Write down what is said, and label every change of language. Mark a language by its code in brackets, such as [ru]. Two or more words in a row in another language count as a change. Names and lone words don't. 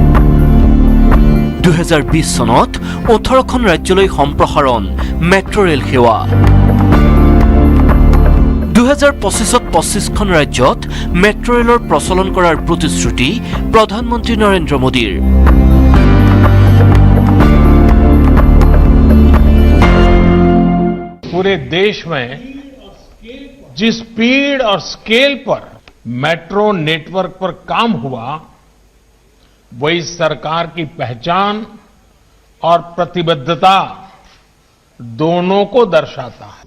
[as] 2020 চনত 18খন ৰাজ্যলৈ সম্প্ৰসাৰণ মেট্ৰ' ৰেল সেৱা। 2025ত 25খন ৰাজ্যত মেট্ৰ' ৰেলৰ প্ৰচলন কৰাৰ প্ৰতিশ্ৰুতি প্ৰধানমন্ত্ৰী নৰেন্দ্ৰ মোদীৰ। [hi] पूरे देश में जिस स्पीड और स्केल पर मेट्रो नेटवर्क पर काम हुआ, वही सरकार की पहचान और प्रतिबद्धता दोनों को दर्शाता है।